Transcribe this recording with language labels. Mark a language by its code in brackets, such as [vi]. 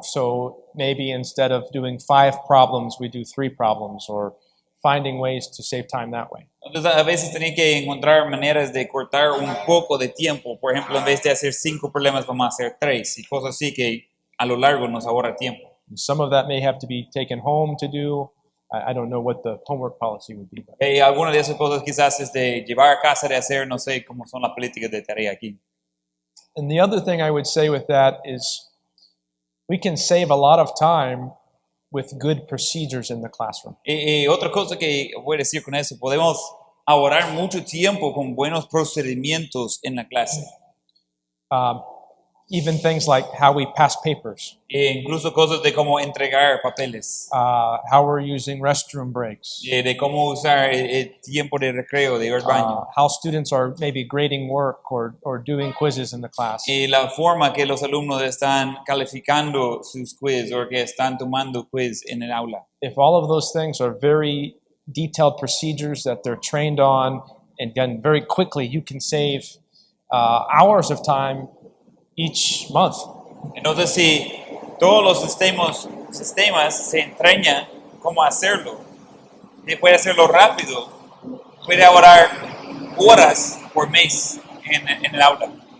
[en] So maybe instead of doing 5 problems, we do 3 problems, or finding ways to save time that way. [es] Entonces, a veces tenés que encontrar maneras de cortar un poco de tiempo. Por ejemplo, en vez de hacer 5 problemas, vamos a hacer 3 y cosas así que a lo largo nos ahorra tiempo. [en] And some of that may have to be taken home to do. I don't know what the homework policy would be. But. [es] Algunas de esas cosas quizás es de llevar a casa, de hacer, no sé cómo son las políticas de tarea aquí. [en] And the other thing I would say with that is we can save a lot of time with good procedures in the classroom. [es] Otra cosa que voy a decir con eso, podemos ahorrar mucho tiempo con buenos procedimientos en la clase. [en] Even things like how we pass papers, [es] Incluso cosas de cómo entregar papeles, [en] how we're using restroom breaks, [es] de cómo usar el tiempo de recreo, de ir al baño. [en] how students are maybe grading work or doing quizzes in the class. [es] La forma que los alumnos están calificando sus quiz o que están tomando quiz en el aula. [en] If all of those things are very detailed procedures that they're trained on and done very quickly, you can save hours of time each month. [es] Entonces, si todos los sistemas se entrenan cómo hacerlo, y puede hacerlo rápido, puede ahorrar horas por mes en el aula.